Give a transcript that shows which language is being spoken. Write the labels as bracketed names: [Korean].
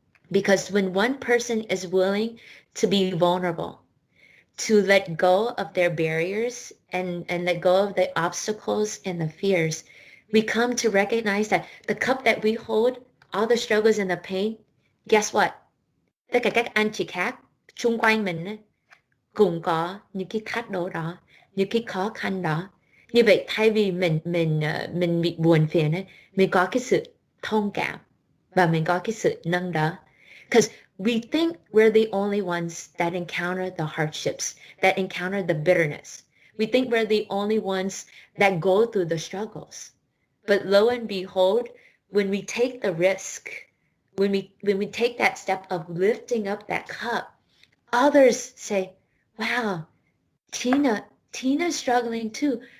[English] Because when one person is willing to be vulnerable, to let go of their barriers and let go of the obstacles and the fears, we come to recognize that the cup that we hold, all the struggles and the pain, guess what? [Vietnamese] Tất cả các anh chị khác xung quanh mình cũng có những cái thách đố đó, những cái khó khăn đó. Như vậy thay vì mình bị buồn phiền ấy, mình có cái sự thông cảm và mình có cái sự nâng đỡ. [English] Because we think we're the only ones that encounter the hardships, that encounter the bitterness. We think we're the only ones that go through the struggles. But lo and behold, when we take the risk, when we take that step of lifting up that cup, others say, wow, Tina's struggling too.